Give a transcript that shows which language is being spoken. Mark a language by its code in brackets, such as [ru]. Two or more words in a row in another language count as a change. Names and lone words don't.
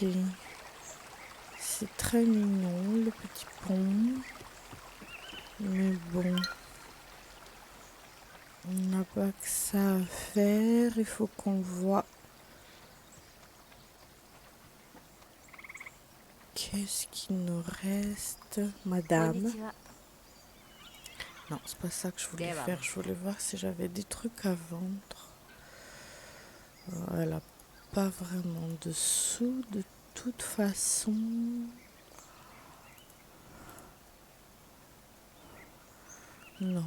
[fr] C'est très mignon, le petit pont. Mais bon, on n'a pas que ça à faire. Il faut qu'on voit qu'est-ce qu'il nous reste. [ja] こんに [fr] Madame. [ja] ちは。 [fr] Non, c'est pas ça que je voulais [ja] では [fr] faire. Je voulais voir si j'avais des trucs à vendre. Elle a pas vraiment de sous de toute façon. Non.